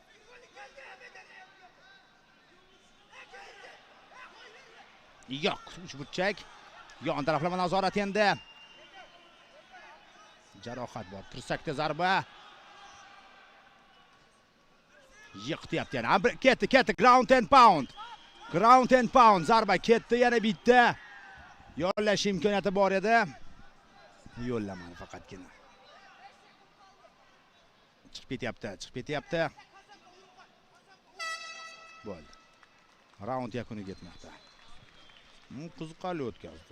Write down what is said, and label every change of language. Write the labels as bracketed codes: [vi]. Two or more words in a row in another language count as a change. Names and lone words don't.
[uz] Yo'q, uch burchak. Yon taraflama nazorat endi. Jarohat bor. Tirsakda zarba. Yiqityapti yana. Ketdi. [en] Ground and pound. [uz] Zarba ketdi, yana bitta. Yo'llash imkoniyati bor edi. Yo'llamadi faqatgina. Chiqib ketyapti. Bo'ldi. Raund yakuniga yetmoqda. Qiziqarli o'tkazdi.